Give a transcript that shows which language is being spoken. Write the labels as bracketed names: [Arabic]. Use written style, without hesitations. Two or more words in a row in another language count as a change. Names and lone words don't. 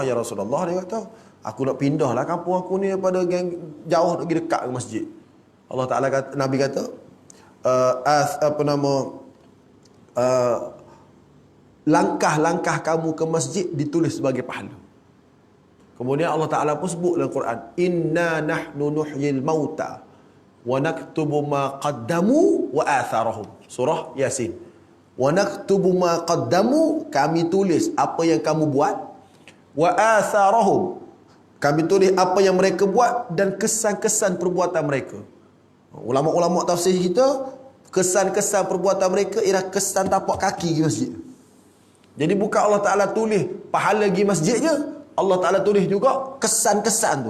[Malay] Ya Rasulullah, dia kata, aku nak pindah lah kampung aku ni daripada jauh lagi dekat ke masjid. Allah Ta'ala kata, Nabi kata, langkah-langkah kamu ke masjid ditulis sebagai pahala. Kemudian Allah Ta'ala pun sebut dalam Quran, [Arabic] إنا نحن نحيي الموتى ونكتب ما قدموا وآثارهم. [Malay] Surah Yasin. [Arabic] ونكتب ما قدموا, [Malay] kami tulis apa yang kamu buat, [Arabic] وآثارهم, [Malay] kami tulis apa yang mereka buat dan kesan-kesan perbuatan mereka. Ulama-ulama tafsir kita, kesan-kesan perbuatan mereka ialah kesan tapak kaki di masjid. Jadi bukan Allah Ta'ala tulis pahala pergi masjid je, Allah Ta'ala tulis juga kesan-kesan tu.